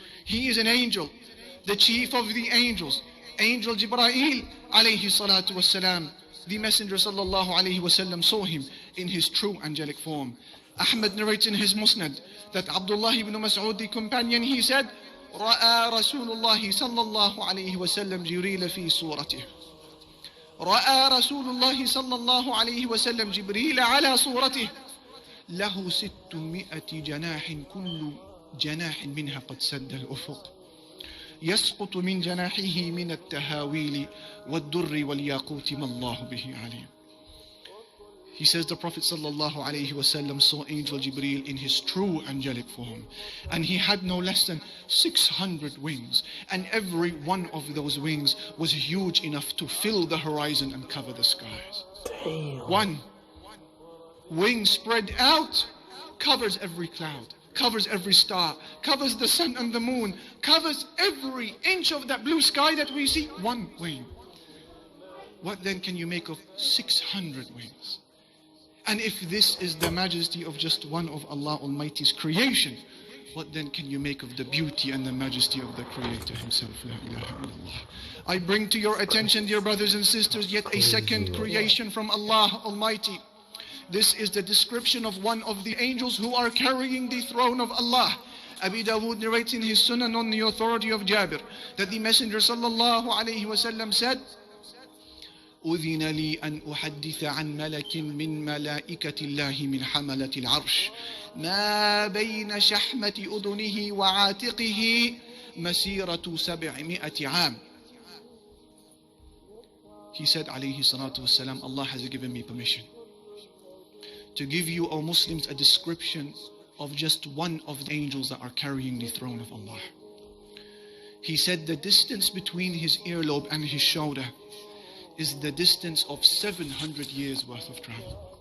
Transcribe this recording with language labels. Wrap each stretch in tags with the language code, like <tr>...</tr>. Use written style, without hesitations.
<en>He is an angel, the chief of the angels, Angel Jibreel alayhi salatu wassalam. The Messenger sallallahu alayhi wasallam saw him in his true angelic form. Ahmad narrates in his Musnad that Abdullah ibn Mas'ud, the companion, he said,</en> <ar>رأى رسول الله صلى الله عليه وسلم جبريل في صورته. رأى رسول الله صلى الله عليه وسلم جبريل على صورته. له 600 جناح كل جناح منها قد سد الأفق. يسقط من جناحه من التهاويل والدر والياقوت ما الله به عليم.</ar> <en>He says the Prophet ﷺ saw Angel Jibreel in his true angelic form. And he had no less than 600 wings. And every one of those wings was huge enough to fill the horizon and cover the skies. Damn. One wing spread out covers every cloud, covers every star, covers the sun and the moon, covers every inch of that blue sky that we see. One wing. What then can you make of 600 wings? And if this is the majesty of just one of Allah Almighty's creation, what then can you make of the beauty and the majesty of the Creator Himself? La ilaha illallah. I bring to your attention, dear brothers and sisters, yet a second creation from Allah Almighty. This is the description of one of the angels who are carrying the throne of Allah. Abi Dawood narrates in his Sunan on the authority of Jabir that the Messenger sallallahu alayhi wasallam said,</en> <ar>أذن لي أن أحدث عن ملك من ملائكة الله من حملة العرش ما بين شحمة أذنه وعاتقه مسيرة 700 عام.</ar> <en>He said عليه الصلاة والسلام, Allah has given me permission to give you, O Muslims, a description of just one of the angels that are carrying the throne of Allah. He said the distance between his earlobe and his shoulder is the distance of 700 years worth of travel.</en>